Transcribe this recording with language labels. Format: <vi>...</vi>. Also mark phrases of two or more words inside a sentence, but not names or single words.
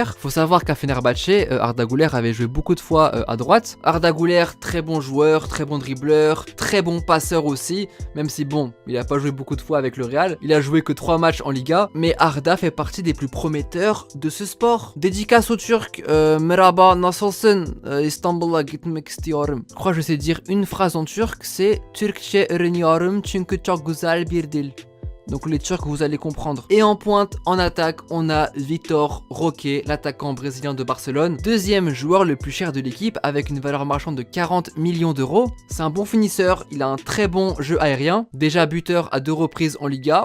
<fr>Faut savoir qu'à Fenerbahçe, Arda Güler avait joué beaucoup de fois à droite. Arda Güler, très bon joueur, très bon dribbleur, très bon passeur aussi. Même si bon, il a pas joué beaucoup de fois avec le Real. Il a joué que 3 matchs en Liga. Mais Arda fait partie des plus prometteurs de ce sport. Dédicace au Turc,</fr> <tr>Merhaba nasılsın, İstanbul'a gitmek istiyorum.</tr> <fr>Je crois que je sais dire une phrase en turc, c'est</fr> <tr>Türkçe öğreniyorum çünkü çok güzel bir dil.</tr> <fr>Donc les Turcs, vous allez comprendre. Et en pointe, en attaque, on a Vitor Roque, l'attaquant brésilien de Barcelone. Deuxième joueur le plus cher de l'équipe avec une valeur marchande de 40 millions d'euros. C'est un bon finisseur, il a un très bon jeu aérien. Déjà buteur à 2 reprises en Liga.</fr>